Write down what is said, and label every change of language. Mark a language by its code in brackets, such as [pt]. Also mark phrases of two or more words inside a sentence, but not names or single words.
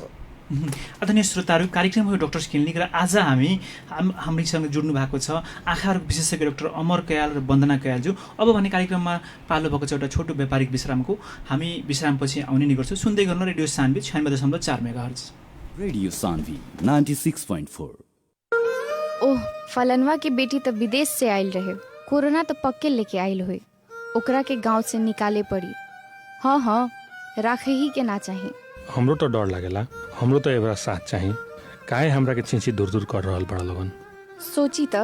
[ne] आदरणीय श्रोताहरू, कार्यक्रम हो डक्टर्स क्लिनिक, र आज हामीसँग जुड्नु भएको छ आँखाहरू विशेषज्ञ डाक्टर अमर कयाल र वन्दना कयालज्यू। अब भने कार्यक्रममा पालो भएको छ एउटा छोटो व्यापारिक विश्रामको। हामी विश्रामपछि आउने नै गर्छौँ। सुन्दै गर्नु रेडियो सान्वी 96.4 मेगाहर्ज। रेडियो सान्वी 96.4। [bho] ओह, फलनवा की बेटी तो विदेश से आयल रहे, कोरोना तो पक्के लेके आयल हुई, ओकरा के गांव से निकाले पड़ी। हाँ हाँ, राखे ही के ना चाहिए। हमरो तो डर लागेला, हमरो तो एवरा साथ चाहिए। काहे हमरा के चिंची दूर दूर कर रहल बड़ा लोगन।